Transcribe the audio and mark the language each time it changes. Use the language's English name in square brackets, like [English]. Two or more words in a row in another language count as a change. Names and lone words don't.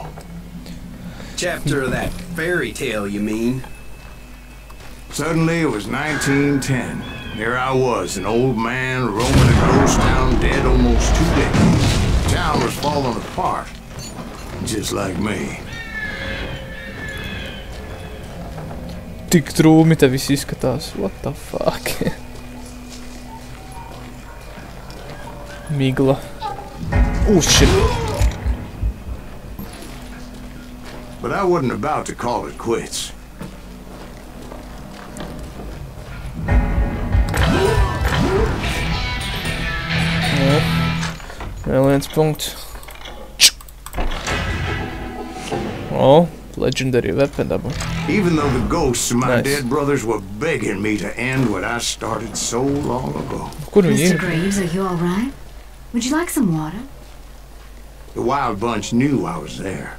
[English] Chapter of that fairy tale, you mean? Suddenly it was 1910. Here I was, an old man roaming a ghost town dead almost 2 decades. The town was falling apart. Just like me. [Latvian] Tik trūmi te viss izskatās. [English] What the fuck? Migla. Shit. But I wasn't about to call it quits. [Latvian] Vēl viens punkts. [English] Oh, legendary weapon double. Even though the ghosts of my dead brothers were begging me to end what I started so long ago. Mr. Graves, are you all right? Would you like some water? The Wild Bunch knew I was there.